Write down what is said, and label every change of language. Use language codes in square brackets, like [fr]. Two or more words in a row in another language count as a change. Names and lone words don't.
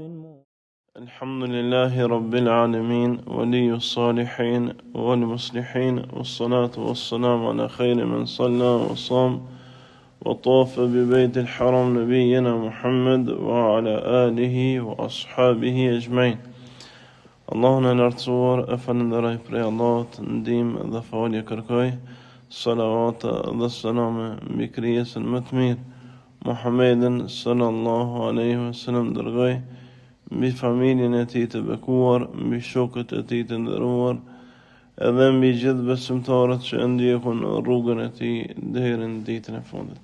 [ar] الحمد لله رب العالمين ولي الصالحين والمصلحين، والصلاة والسلام على خير من صلى وصام وطاف ببيت الحرم نبينا محمد وعلى آله وأصحابه أجمعين. [sq] Allahun e lartësuar e falenderoj prej Allahut, ndihmë dhe falje kërkoj, salavate dhe selame mbi krijesën më të mirë, Muhammedin [ar] صلى الله عليه وسلم, [sq] dërgoj mbi familjen e tij të bekuar, mbi shokët e tij të nderuar, edhe mbi gjithë besimtarët që ndjekun rrugën e tij deri në ditën e fundit.